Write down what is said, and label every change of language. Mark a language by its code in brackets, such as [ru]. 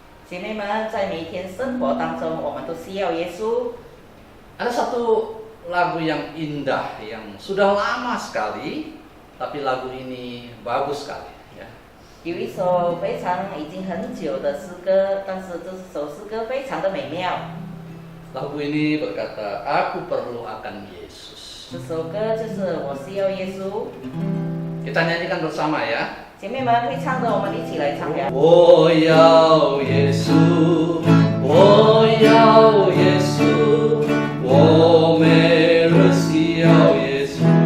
[zh] 姐妹们，在每一天生活当中，我们都需要耶稣。 [id] Ada satu lagu yang indah yang sudah lama sekali, tapi lagu ini bagus sekali. Ya. [zh] 有一首非常已经很久的诗歌，但是这首诗歌非常的美妙。 [id] Lagu ini berkata, aku perlu akan Yesus. [zh] 这首歌就是我需要耶稣。 [id] Kita nyanyikan bersama ya. [zh] 姐妹们会唱的，我们一起来唱呀。我要耶稣，我要耶稣，我每日需要耶稣。